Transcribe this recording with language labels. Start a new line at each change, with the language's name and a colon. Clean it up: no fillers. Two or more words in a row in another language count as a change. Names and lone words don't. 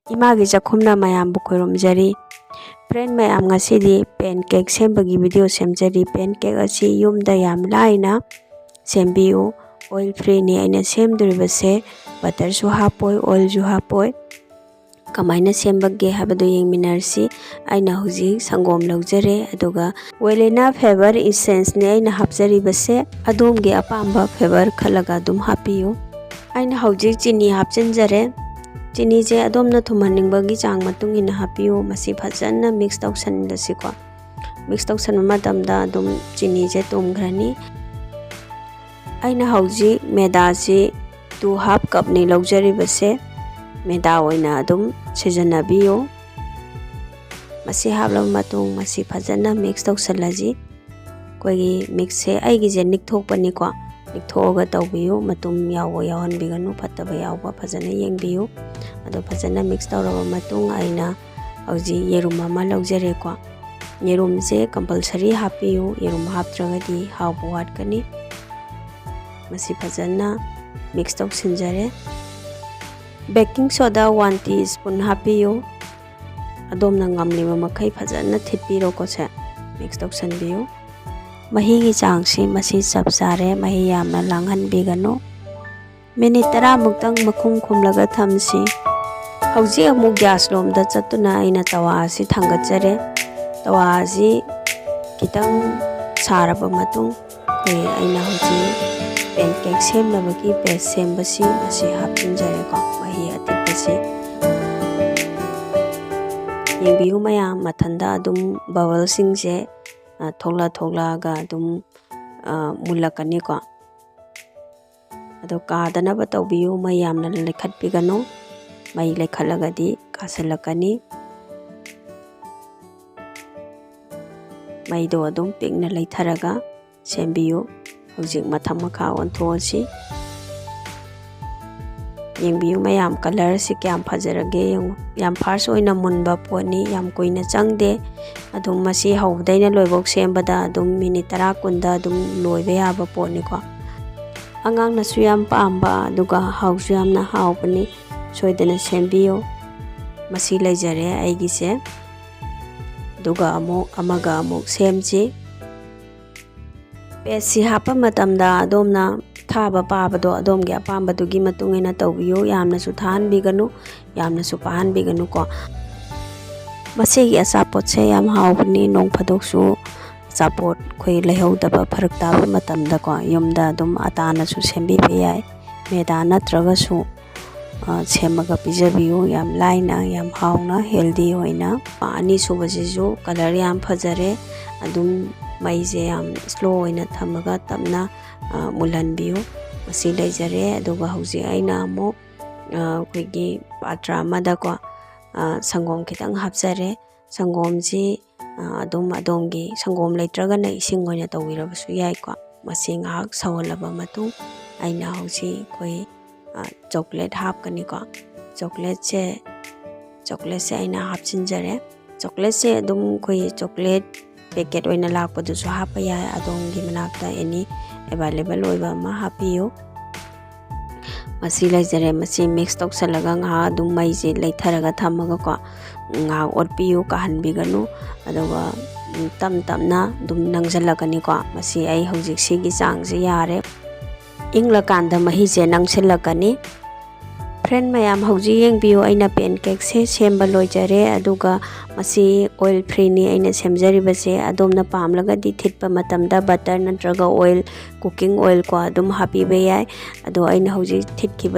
Manipuri: इमागी चखुमना मयामबु खोइरोमजरी फ्रेंड मयाम ngasidi pancake sembagi video semjari pancake asi yumda yam laina sembiu
English: oil free
Manipuri: ni aina semduribase butter su hapoi oil ju hapoi kamaina sembage habadu yengminarsi aina huji sangom laujare aduga welena
English: flavor essence
Manipuri: ni aina hapjari base adumge apamba flavor khalaga dum hapiyu aina huji chini hapchenjare चीनी जे अदोमना थुमनिंगबगी चांग मतुंग इन हापियो मसी फजन्ना मिक्स तौसनदसिको मिक्स तौसन मतमदा अदुम चीनी जे तुमग्रनी आइना हौजी मैदा से 2 कप नि लौजरिबसे मैदा ओइना अदुम सिजनबियो मसी हाबलब मतुंग मसी फजन्ना मिक्स तौसलजी कोई मिक्स से आइगी जे निकथोकपनिको निकथोगा तौबियो मतुम यावो यावनबिगनु फतबा यावबा फजना येंगबियो अदो फजना मिक्स तौरबा मतुंग आइना हौजी येरुम अमा लौजरेको येरुम से कंपलसरी हापियो येरुम हापत्रगदी हावबो वाटकनी मसी फजना मिक्स तौसिनजरे
English: baking soda
Manipuri: 1 टीस्पून हापियो अदोमना ngamliba मखै फजना थिपिरोको से मिक्स तौसनबियो मही की चांगसी मसी सब सारे मही यामना लांगहनबिगनु मिनिट 10 मुक्तंग मखुम खुमलगा थमसी हौजी अमु गैस लोमदा चतुना आइना तवा असि थांगतजरे तवा असि कितंग सारबा मतुंग कोई आइना हौजी पेनकेक सेमनबगी बेस सेमबसी मसी हापिंजरे को मही अतिपसी येंबियु मया मथंदा अदुम बबल सिंगसे थोला थोलागा अदुम मुलकनी को अदो कादनबा तौबियु मयामना लेखतबिगनु मई लेखलगदी कासलकनी मईदो अदुम पिकना लेथरगा सेंबियु हौजिक मथम मखा ओंथोसी येंबियु मयाम कलर से क्या फजरगे याम फार्स ओइना मुनबा पोनी याम कोइना चंगदे अदुम मसी हौदैना लोइबोक सेंबदा अदुम मिनिट 10 कुंदा अदुम लोइबे याबा पोनीको अंगांगनासु याम पाम्बा अदुगा हाउसु यामना हावबनी सोइदना सेंबियो मसी लेजरे आइगिसे दुगा अमगा अमुक सेमची पेसी हापा मतमदा अदोमना थाबा पाबदो अदोमगे अपाम्बदुगी मतुंगिना तौबियो यामनासु थाहनबिगनु यामनासु पाहनबिगनु को मसीगी अचापोट से याम हावबनी नोंग फदोकसु अचापोट खोई लेहौदबा फरक ताबा मतमदा को युमदा अदुम अतानासु सेंबिबे याय मैदा नत्रगसु सेमगा पिजबियो याम लाइना याम हावना हेल्दी होइना पानी सुबसिजु कलर याम फजरे अदुम मईजे याम स्लो होइना थमगा तमना मुलहनबियो मसी लेजरे अदुगा हौजी आइना अमो कोइगी पात्रा अमदा को संगोम खितंग हापजरे संगोम जी अदुम अदोमगी संगोम लेत्रगना इसिंग होइना तौबिरबसु यायको मसी ngahak sawalaba matung aina hauji koi chocolate हापकनी को chocolate से आइना हापचिनजरे chocolate से अदुम कोई chocolate पैकेट ओइना लापदुसु हापा याय अदोमगी मनाक्ता
English: any available
Manipuri: ओइबा मा हापियो मसी लेजरे मसी मिक्स तौसलगा ngha अदुम मईजे लेथरगा थमगा को ngha ओटपियो कहनबिगनु अदुगा तम तमना दुम नंगजलकनी को मसी आई हौजिक सिगी चांगसे यारे इंग्लकांदा मही से नंगसिलकनी फ्रेंड मयाम हौजी येंबियो आइना पेनकेक से सेंबा लोइजरे अदुगा मसी
English: oil free
Manipuri: नि आइना सेमजरिबसे अदोमना पामलगदी थिटपा मतमदा बटर नत्रगा
English: oil cooking oil
Manipuri: को अदुम हापीबे याय अदो आइना हौजी थिटखिबा